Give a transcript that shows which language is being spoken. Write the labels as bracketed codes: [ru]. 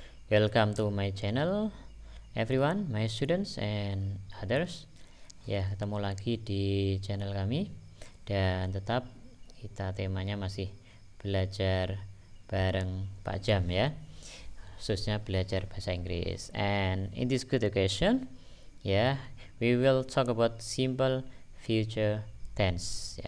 [en] Welcome to my channel, everyone, my students and others. [id] Ya, ketemu lagi di channel kami dan tetap kita temanya masih belajar bareng Pak Jam ya, khususnya belajar bahasa Inggris. [en] And in this good occasion, we will talk about simple future tense.